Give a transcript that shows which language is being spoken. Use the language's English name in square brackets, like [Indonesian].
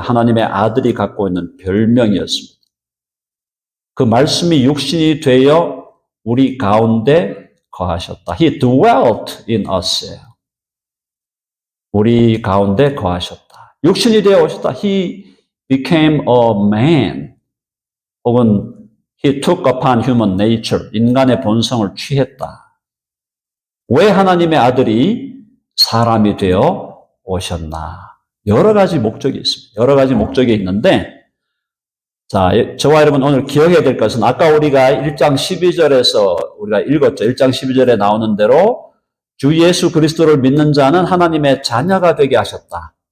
[Korean] 하나님의 아들이 갖고 있는 별명이었습니다. 그 말씀이 육신이 되어 우리 가운데 거하셨다. [English] He dwelt in us. [Korean] 우리 가운데 거하셨다. 육신이 되어 오셨다. [English] He became a man, [Korean] 혹은 [English] he took upon human nature, [Korean] 인간의 본성을 취했다. 왜 하나님의 아들이 사람이 되어 오셨나? 여러 가지 목적이 있습니다. 여러 가지 목적이 있는데, 자, 저와 여러분 오늘 기억해야 될 것은 아까 우리가 1장 12절에서 우리가 읽었죠. 1장 12절에 나오는 대로 주 예수 그리스도를 믿는 자는 하나님의 자녀가 되게 하셨다.